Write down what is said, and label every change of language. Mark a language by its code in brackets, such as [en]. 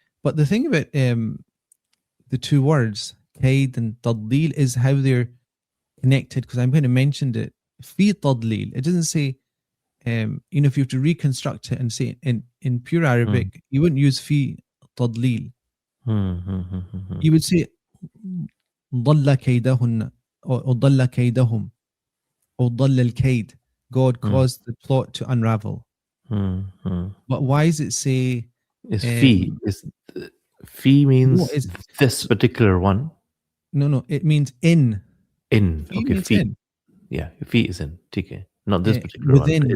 [en] But the thing about the two words, kaid and tadlil, is how they're connected, because I'm going to mention it. Fi tadlil. It doesn't say, if you have to reconstruct it and say it in pure Arabic, you wouldn't use fi tadlil. You would say [ar] ضل كيدهن or ضل كيدهم or ضل الكيد. [en] God caused the plot to unravel. But why does it say it's fi? Fi means this particular one. No, it means in. Okay, fi. In. Yeah, fi is in. Okay. Not this particular one.